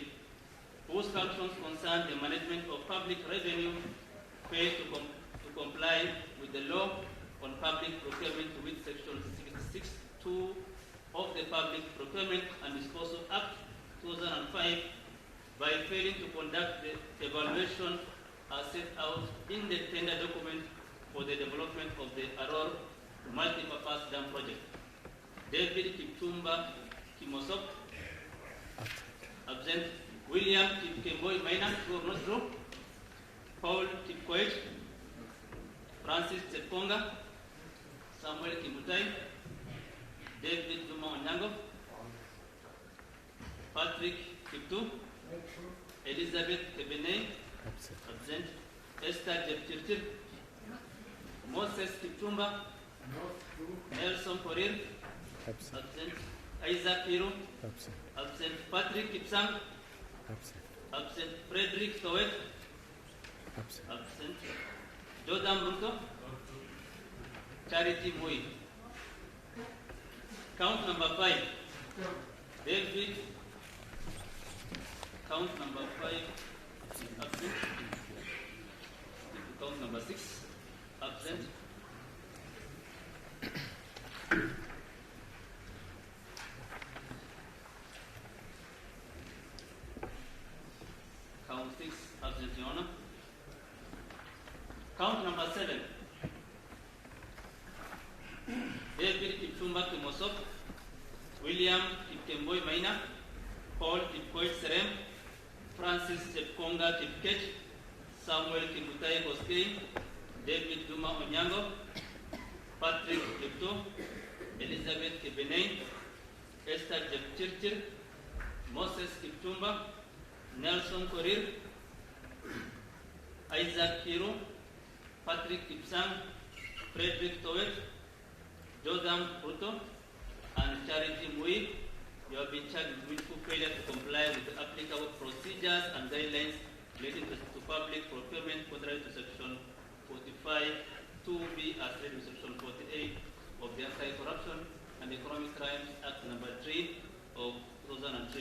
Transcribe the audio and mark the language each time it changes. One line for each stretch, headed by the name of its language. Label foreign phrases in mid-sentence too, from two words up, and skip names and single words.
English: whose functions concern the management of public revenue, failed to comply with the law on public procurement to which Section 66(2) of the Public Procurement and Disposal Act 2005 by failing to conduct the evaluation as set out in the tender document for the development of the Arrow Multipurpose Dam Project. David Kiptumba Kimosop, absent. William Kipkemboi Maina, not true. Paul Kipkoech, Francis Chepkonga, Samuel Kimutai, David Duma Onyango, Patrick Kiptu, Elizabeth Kebenei, absent. Esther Jepchirchir, Moses Kiptumba, Nelson Korir, absent. Isaac Piro, absent. Patrick Kipsang, absent. Frederick Kowet, absent. Jordan Bruto, Charity Mui. Count number 5. David. Count number 5. Absent. Count number 6. Absent. Count 6. Absent, Your Honor. Count number 7. David Kiptumba Kimosop, William Kipkemboi Maina, Paul Kipkoech Serem, Francis Chepkonga Kipkech, Samuel Kimutai Koskei, David Duma Onyango, Patrick Kipto, Elizabeth Kebenei, Esther Jepchirchir, Moses Kiptumba, Nelson Korir, Isaac Kiro, Patrick Kipsang, Frederick Towet, Jordan Ruto, and Charity Mui. You have been charged with willful failure to comply with the applicable procedures and guidelines relating to public procurement contrary to Section 45 2B as read in Section 48 of the Anti-Corruption and Economic Crimes Act number 3 of 2003.